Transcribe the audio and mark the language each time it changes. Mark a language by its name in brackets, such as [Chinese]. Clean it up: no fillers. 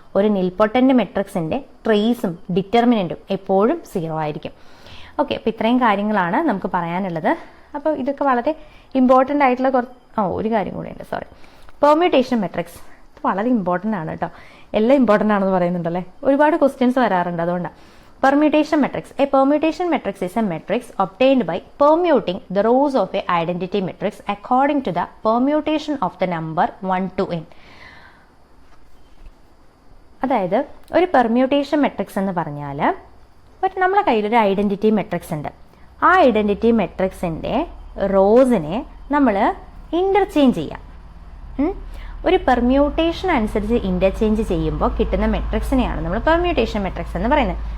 [Malayalam] ഒരു നിൽപൊട്ടന്റ് മെട്രിക്സിന്റെ ട്രേസും ഡിറ്റർമിനന്റും എപ്പോഴും 0 ആയിരിക്കും. ഓക്കെ, അപ്പോൾ ഇത്രയും കാര്യങ്ങളാണ് നമുക്ക് പറയാനുള്ളത്. അപ്പോൾ ഇതൊക്കെ വളരെ ഇമ്പോർട്ടൻ്റ് ആയിട്ടുള്ള ഒരു കാര്യം കൂടെയുണ്ട്, സോറി. പെർമ്യൂട്ടേഷൻ മെട്രിക്സ് വളരെ ഇമ്പോർട്ടൻ്റ് ആണ് കേട്ടോ. എല്ലാം ഇമ്പോർട്ടൻ്റ് ആണെന്ന് പറയുന്നുണ്ടല്ലേ, ഒരുപാട് ക്വസ്റ്റ്യൻസ് വരാറുണ്ട്, അതുകൊണ്ടാണ്. [English] Permutation matrix. A permutation matrix is a matrix obtained by permuting the rows of a identity matrix according to the permutation of the number 1 to n. [Malayalam] അതായത് ഒരു പെർമ്യൂട്ടേഷൻ മെട്രിക്സ് എന്ന് പറഞ്ഞാൽ നമ്മുടെ കയ്യിലൊരു ഐഡന്റിറ്റി മെട്രിക്സ് ഉണ്ട്. ആ ഐഡന്റിറ്റി മെട്രിക്സിന്റെ റോസിനെ നമ്മൾ ഇന്റർചേഞ്ച് ചെയ്യാം. ഒരു പെർമ്യൂട്ടേഷൻ അനുസരിച്ച് ഇന്റർചേഞ്ച് ചെയ്യുമ്പോൾ കിട്ടുന്ന മെട്രിക്സിനെയാണ് നമ്മൾ പെർമ്യൂട്ടേഷൻ മെട്രിക്സ് എന്ന് പറയുന്നത്.